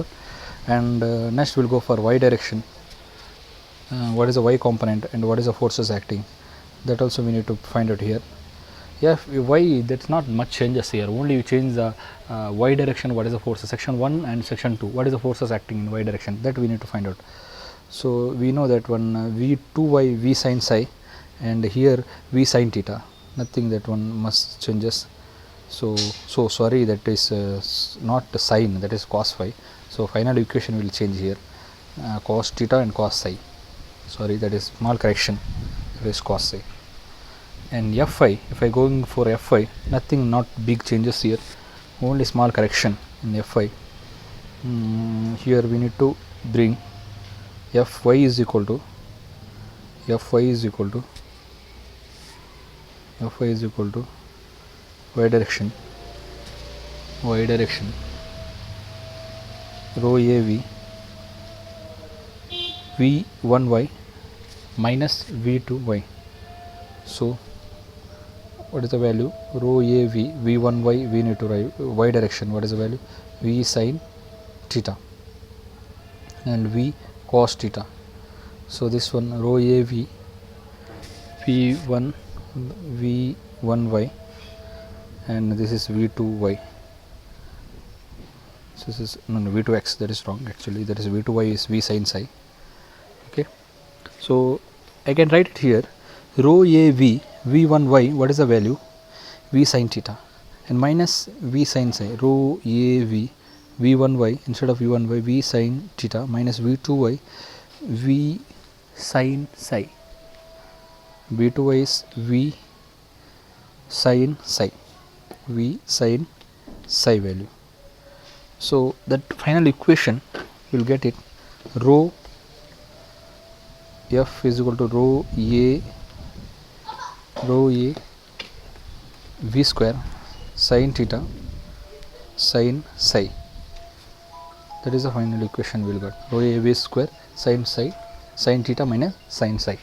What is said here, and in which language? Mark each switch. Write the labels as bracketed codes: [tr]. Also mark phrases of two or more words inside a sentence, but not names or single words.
[en] And next we will go for y direction, what is the y component and what is the forces acting, that also we need to find out here. Yeah, y, that's not much changes here, only you change the y direction, what is the forces, section 1 and section 2, what is the forces acting in y direction, that we need to find out. So we know that one v2y v sin psi, and here v sin theta, nothing, that one must changes. So sorry, that is not the sine, that is cos phi. So final equation will change here, cos theta and cos psi, sorry, that is small correction, that is cos psi. And Fi, if I going for Fi, nothing, not big changes here, only small correction in Fi. Here we need to bring Fy is equal to y direction rho a v v1y minus v2y. So what is the value, rho a v v1y, we need to write y direction, what is the value, v sin theta and v cos theta. So this one rho a v v1y and this is v2y. So this is no v2x, that is wrong actually, that is v2y is v sin psi. Okay, so I can write it here, rho a v v1y, what is the value, v sin theta, and minus v sin psi, rho a v v1y, instead of v1y v sin theta minus v2y v sin psi, v2y is v sin psi, v sin psi value. So that final equation will get it, rho f is equal to rho a v square sin theta sin psi, that is the final equation we will get, rho a v square sin psi sin theta minus sin psi.